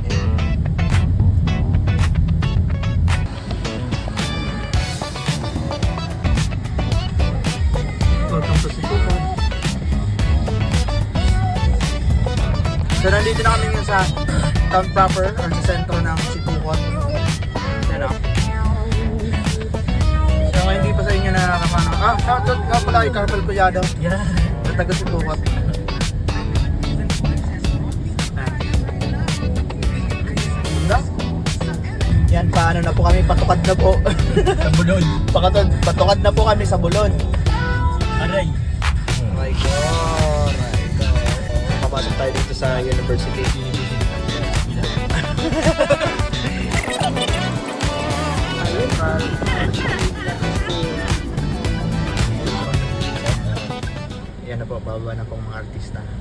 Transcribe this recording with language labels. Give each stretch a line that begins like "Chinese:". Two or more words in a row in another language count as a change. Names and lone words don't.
English: Welcome to Sipokot.
Filipino: So nandito na kami ngayon sa
English: town proper
Filipino: or sa sentro ng Sipokot. Yan o. So kung hindi pa sa inyo nakakapano. Shoutout nga pala kay Carmel Collado. Yeah. Sa taga Sipokot. Yan, paano na po kami, patukad na po. Sa Bulon. Patukad na po kami sa Bulon. Aray.
English: Oh my God.
Filipino: Papasok tayo dito sa University. Ayun, Carl. Yan na po, bababa na pong mga artista.